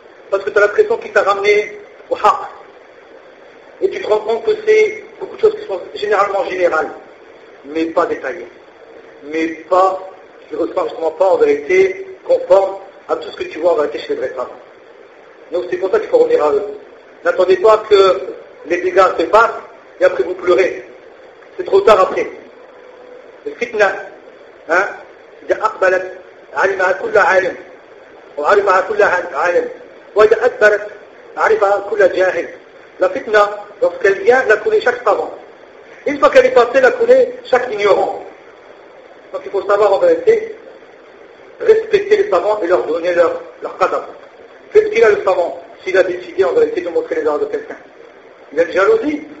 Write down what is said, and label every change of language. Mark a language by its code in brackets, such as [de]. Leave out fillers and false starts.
[fr] Parce que tu as l'impression qu'il t'a ramené au haq. Et tu te rends compte que c'est beaucoup de choses qui sont généralement générales. Mais pas détaillées. Mais pas, qui ne ressemblent justement pas en vérité, conforme à tout ce que tu vois en vérité chez les vrais femmes. Donc c'est pour ça qu'il faut revenir à eux. N'attendez pas que les dégâts se passent. Et après vous pleurez. C'est trop tard après. [ar] Le fitna, إذا أقبلت علمها كل عالم وعلمها كل عالم وإذا أدبرت علمها كل جاهل. [fr] La fitna, lorsqu'elle vient, la connaît chaque savant. Une fois qu'elle est passée, la connaît chaque ignorant. Donc il faut savoir en vérité respecter les savants et leur donner leur qadar. Qu'est-ce qu'il a le savant s'il a décidé en vérité de montrer les erreurs de quelqu'un? Il a une jalousie.